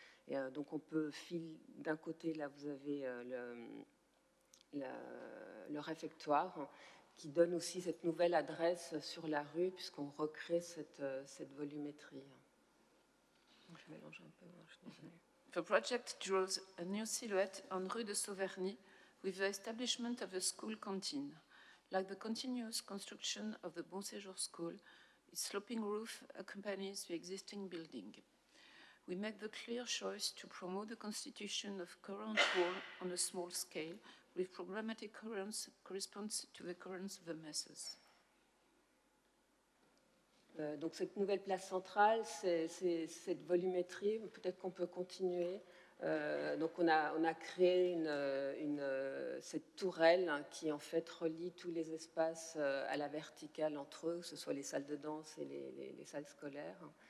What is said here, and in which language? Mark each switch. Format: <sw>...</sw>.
<fr>Et donc on peut d'un côté, là vous avez le réfectoire qui donne aussi cette nouvelle adresse sur la rue puisqu'on recrée cette volumétrie. Je mélange un peu, je suis désolée.</fr> <en>The project draws a new silhouette on Rue de Sauverny with the establishment of a school canteen. Like the continuous construction of the Bon Séjour School, its sloping roof accompanies the existing building. We make the clear choice to promote the constitution of current wall on a small scale, with programmatic coherence corresponds to the coherence of the masses.</en> <fr>Donc cette nouvelle place centrale, c'est cette volumétrie. Peut-être qu'on peut continuer. Donc on a créé cette tourelle qui en fait relie tous les espaces à la verticale entre eux, que ce soit les salles de danse et les salles scolaires.</fr>